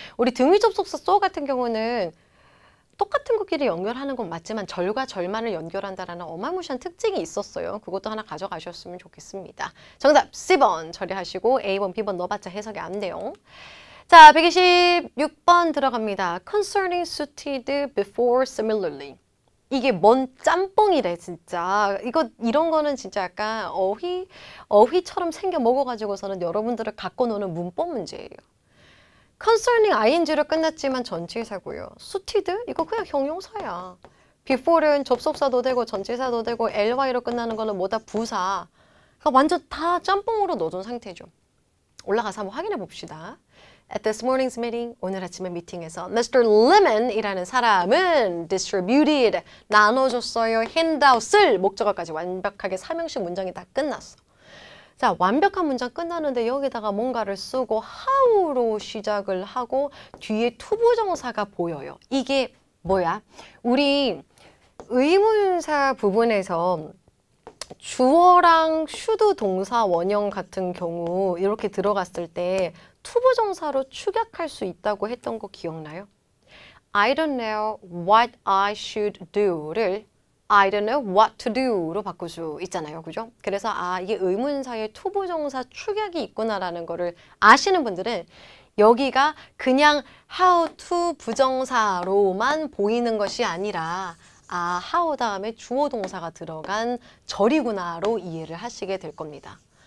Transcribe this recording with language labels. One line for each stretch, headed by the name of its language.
Korean: 우리 등위 접속사 so 같은 경우는 똑같은 것끼리 연결하는 건 맞지만 절과 절만을 연결한다라는 어마무시한 특징이 있었어요. 그것도 하나 가져가셨으면 좋겠습니다. 정답 C번 처리하시고 A번, B번 넣어봤자 해석이 안 돼요. 자, 126번 들어갑니다.
English: Concerning suited before similarly.
Korean: 이게 뭔 짬뽕이래 진짜. 이런 거는 진짜 약간 어휘처럼 생겨 먹어가지고서는 여러분들을 갖고 노는 문법 문제예요. concerning ing로 끝났지만 전치사고요. suited 이거 그냥 형용사야. before는 접속사도 되고 전치사도 되고 ly로 끝나는 거는 뭐다 부사. 그러니까 완전 다 짬뽕으로 넣어둔 상태죠. 올라가서 한번 확인해 봅시다.
English: At this morning's meeting,
Korean: 오늘 아침에 미팅에서 Mr. Lemon이라는 사람은 distributed, 나눠줬어요. handout을 목적어까지 완벽하게 3형식 문장이 다 끝났어. 자, 완벽한 문장 끝나는데 여기다가 뭔가를 쓰고 how로 시작을 하고 뒤에 투부정사가 보여요. 이게 뭐야? 우리 의문사 부분에서 주어랑 should 동사 원형 같은 경우 이렇게 들어갔을 때 투부정사로 축약할 수 있다고 했던 거 기억나요?
English: I don't know what I should do
Korean: 를
English: I don't know what to do
Korean: 로 바꿀 수 있잖아요. 그죠? 그래서 이게 의문사에 투부정사 축약이 있구나라는 거를 아시는 분들은 여기가 그냥 how to 부정사로만 보이는 것이 아니라 how 다음에 주어 동사가 들어간 절이구나로 이해를 하시게 될 겁니다.